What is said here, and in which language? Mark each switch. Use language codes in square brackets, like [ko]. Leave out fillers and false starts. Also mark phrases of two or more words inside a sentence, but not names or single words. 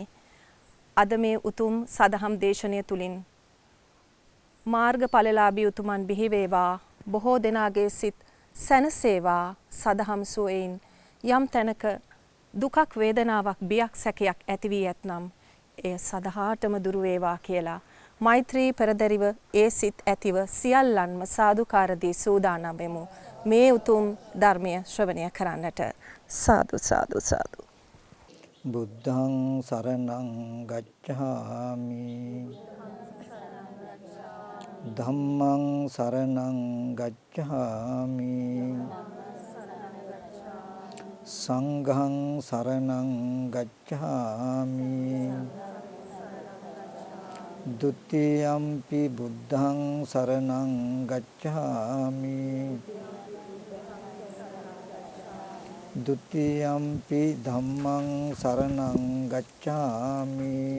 [si] අද මේ උතුම් සදහම් දේශනය තුලින් මාර්ගඵලලාභී උතුමන් බිහි වේවා, බොහෝ දෙනාගේ සිත් සැනසේවා, සදහම් සුවයෙන් යම් තැනක දුකක්, වේදනාවක්, බියක්, සැකයක් ඇති වී ඇතනම් එය සදහාටම දුරු වේවා කියලා මෛත්‍රී පෙරදරිව ඒ සිත් ඇතිව සියල්ලන්ම සාදුකාර දී සූදානම් වෙමු මේ උතුම් ධර්මය ශ්‍රවණය කරන්නට. සාදු සාදු සාදු. [pi] බුද්ධං සරණං ගච්ඡාමි, ධම්මං සරණං ගච්ඡාමි, සංඝං සරණං ගච්ඡාමි, ဒုတိယံ පි බුද්ධං සරණං ගච්ඡාමි, ဒုတိယံ පි ධම්මං සරණං ගච්ඡාමි,